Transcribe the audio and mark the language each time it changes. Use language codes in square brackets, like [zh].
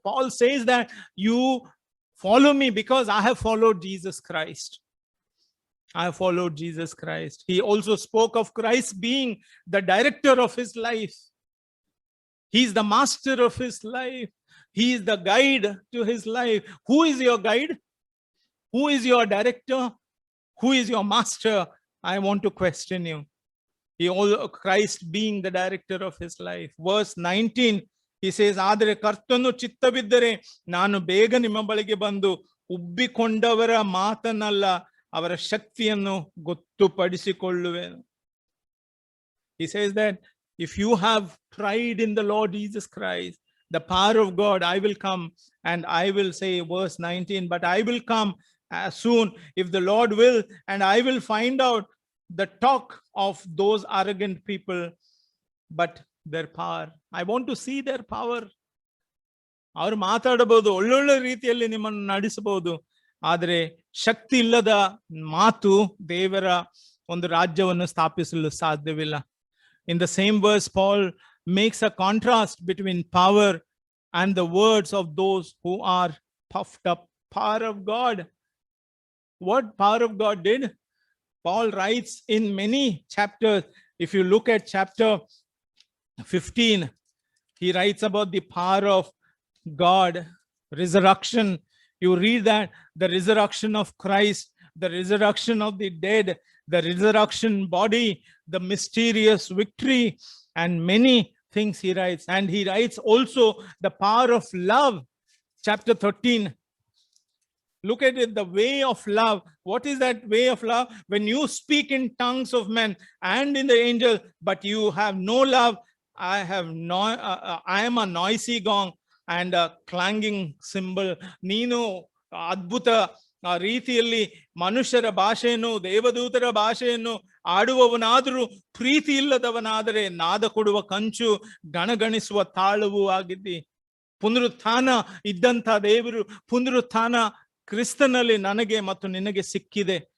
[en] Paul says that you follow me because I have followed Jesus Christ. I have followed Jesus Christ. He also spoke of Christ being the director of his life. He is the master of his life. He is the guide to his life. Who is your guide? Who is your director? Who is your master? I want to question you. Christ being the director of his life. Verse 19, he says, [kn] ಆದರೆ ಕರ್ತನು ಚಿತ್ತವಿದ್ದರೆ ನಾನು ಬೇಗ ನಿಮ್ಮ ಬಳಿಗೆ ಬಂದು ಉಬ್ಬಿಕೊಂಡವರ ಮಾತನ್ನಲ್ಲ ಅವರ ಶಕ್ತಿಯನ್ನು ಗೊತ್ತುಪಡಿಸಿಕೊಳ್ಳುವೆನು. [en] He says that if you have pride in the Lord Jesus Christ, the power of God, I will come, and I will say, verse 19, but I will come soon if the Lord will, and I will find out the talk of those arrogant people, but their power. I want to see their power. [kn] ಅವರು ಮಾತಾಡಬಹುದು, ಒಳ್ಳೊಳ್ಳೆ ರೀತಿಯಲ್ಲಿ ನಿಮ್ಮನ್ನು ನಡೆಸಬಹುದು, ಆದರೆ ಶಕ್ತಿ ಇಲ್ಲದ ಮಾತು ದೇವರ ಒಂದು ರಾಜ್ಯವನ್ನು ಸ್ಥಾಪಿಸಲು ಸಾಧ್ಯವಿಲ್ಲ. [en] In the same verse, Paul makes a contrast between power and the words of those who are puffed up. Power of God. What power of God did? Paul writes in many chapters. If you look at chapter 15, he writes about the power of God, resurrection. You read that the resurrection of Christ, the resurrection of the dead, the resurrection body, the mysterious victory, and many things he writes. And he writes also the power of love. Chapter 13. Look at it, the way of love. What is that way of love? When you speak in tongues of men and in the angel, but you have no love, I am a noisy gong and a clanging cymbal. [kn] ನೀನು ಅದ್ಭುತ ರೀತಿಯಲ್ಲಿ ಮನುಷ್ಯರ ಭಾಷೆಯನ್ನು, ದೇವದೂತರ ಭಾಷೆಯನ್ನು ಆಡುವವನಾದರೂ ಪ್ರೀತಿ ಇಲ್ಲದವನಾದರೆ ನಾದ ಕೊಡುವ ಕಂಚು, ಗಣಗಣಿಸುವ ತಾಳವೂ ಆಗಿದ್ದಿ. ಪುನರುತ್ಥಾನ ಇದ್ದಂಥ ದೇವರು, ಪುನರುತ್ಥಾನ ಕ್ರಿಸ್ತನಲ್ಲಿ ನನಗೆ ಮತ್ತು ನಿನಗೆ ಸಿಕ್ಕಿದೆ.